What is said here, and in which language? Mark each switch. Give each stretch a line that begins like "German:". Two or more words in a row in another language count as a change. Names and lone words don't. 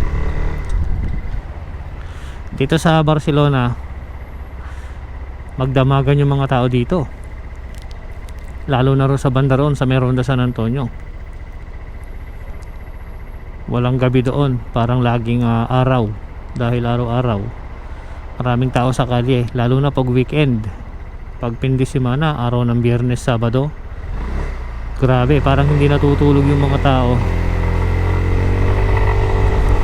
Filipino: Dito sa Barcelona, magdamagan yung mga tao dito. Lalo na ro sa banda roon sa Meronda San Antonio. Walang gabi doon, parang laging araw. Dahil araw-araw maraming tao sa kalye, lalo na pag weekend.
Spanish: Pag fin de semana,
Filipino: araw ng Biyernes, Sabado, grabe, parang hindi natutulog yung mga tao.